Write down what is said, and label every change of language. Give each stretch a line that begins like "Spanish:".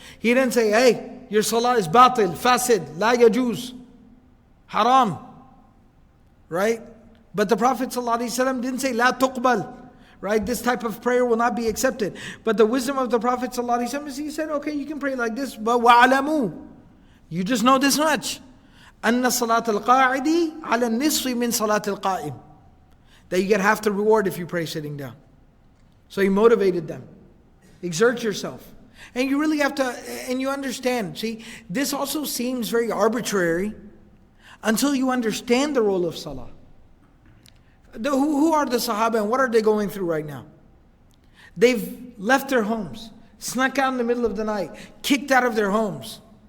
English: He didn't say, hey, your salah is batil, fasid, la yajuz, haram, right? But the Prophet ﷺ didn't say,
Arabic: la tuqbal,
English: right? This type of prayer will not be accepted. But the wisdom of the Prophet ﷺ is, he said, okay, you can pray like this, but wa'alamu, you just know this much.
Arabic: أن صلاة القاعد على النصف من صلاة القائم.
English: That you get half the reward if you pray sitting down. So he motivated them. Exert yourself. And you really have to, and you understand. See, this also seems very arbitrary until you understand the role of salah. Who are the Sahaba and what are they going through right now? They've left their homes, snuck out in the middle of the night, kicked out of their homes.